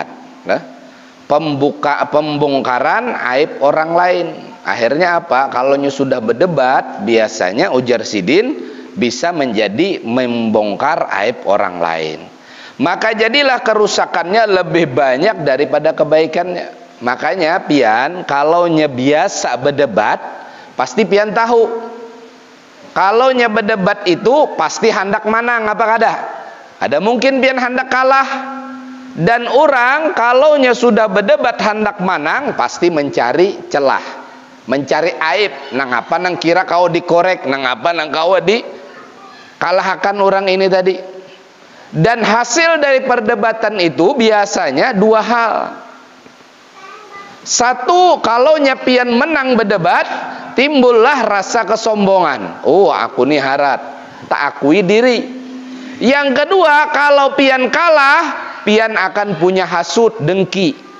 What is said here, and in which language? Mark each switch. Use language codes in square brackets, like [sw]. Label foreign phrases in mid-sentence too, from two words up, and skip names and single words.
[id] Nah, pembongkaran aib orang lain. Akhirnya apa? Kalau sudah berdebat, biasanya [bjn] ujar sidin [id] bisa menjadi membongkar aib orang lain. Maka jadilah kerusakannya lebih banyak daripada kebaikannya. Makanya pian kalau biasa berdebat, pasti pian tahu. Kalau berdebat itu pasti hendak menang apa kada? Ada mungkin pian hendak kalah. Dan orang kalau sudah berdebat hendak menang, pasti mencari celah, mencari aib. [bjn] Nang apa nang kira kau dikorek, nang apa nang kau dikalahkan orang ini tadi. [id] Dan hasil dari perdebatan itu biasanya dua hal. Satu, kalau pian menang berdebat, timbullah rasa kesombongan. Oh, [bjn] aku nih harat, [id] tak akui diri. Yang kedua, kalau pian kalah, pian akan punya hasut dengki.